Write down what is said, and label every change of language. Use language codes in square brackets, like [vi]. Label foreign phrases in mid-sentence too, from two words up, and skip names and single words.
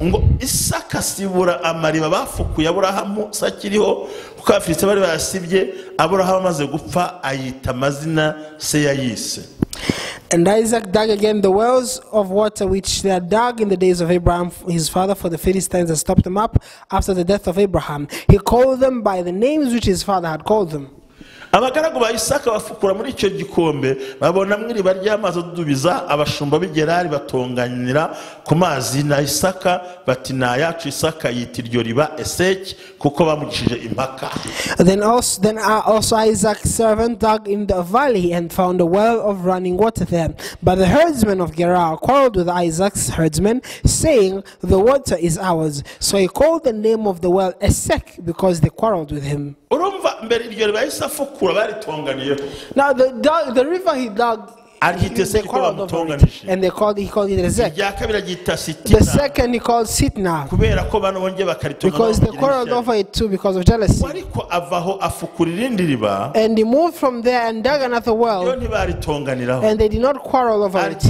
[en] And Isaac dug again the wells of water which they had dug in the days of Abraham his father, for the Philistines had stopped them up after the death of Abraham. He called them by the names which his father had called them. [rw] Abagaragu ba Isaka bafukura muri icyo gikombe babona mwiriba ry'amazi adudubiza, abashumba b'Igerari batonganira ku mazi na Isaka bati na yacu. Isaka yita iryo riba Eseki kuko bamugishije impaka. [en] Then also Isaac's servant dug in the valley and found a well of running water there. But the herdsmen of Gerar quarreled with Isaac's herdsmen, saying, the water is ours. So he called the name of the well Esek, because they quarreled with him. [rw] Urumva mbere iryo riba Isafukura baritonganiye. [en] Now the river he dug, and he called it Ezek. The second he called Sitna, because they quarreled over it too because of jealousy. And he moved from there and dug another well, and they did not quarrel over it.